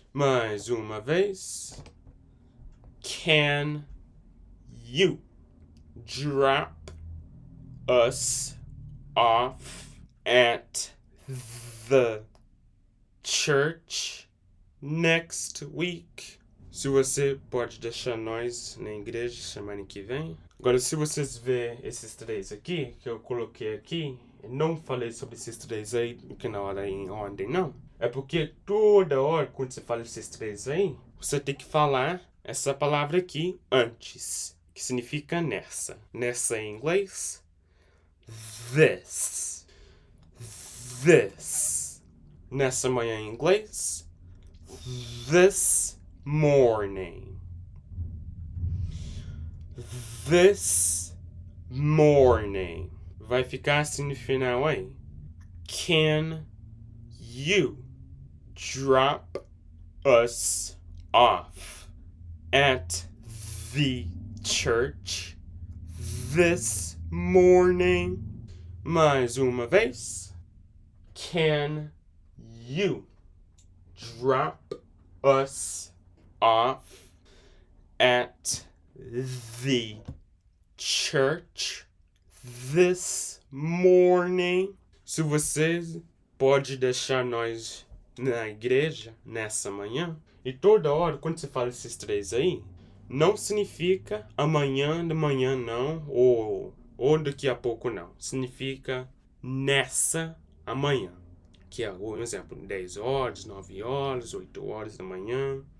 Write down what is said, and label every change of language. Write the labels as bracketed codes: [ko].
[pt] Mais uma vez. [en] Can you drop us off at the church next week? [pt] Se você pode deixar nós na igreja semana que vem. Agora, se vocês verem esses três aqui, que eu coloquei aqui, Eu não falei sobre esses três aí que na hora em ordem, não. É porque toda hora, quando você fala esses três aí, você tem que falar essa palavra aqui antes, que significa nessa. Nessa em inglês, this. This. Nessa manhã em inglês, [en] this morning. This morning. [pt] Vai ficar assim no final aí. [en] Can you drop us off at the church this morning? [pt] Mais uma vez. [en] Can you drop us off at the church this morning? [pt] Se vocês pode deixar nós na igreja nessa manhã. E toda hora, quando você fala esses três aí, não significa amanhã de manhã não, ou daqui a pouco não. Significa nessa amanhã. Que é um exemplo, 10 horas, 9 horas, 8 horas da manhã.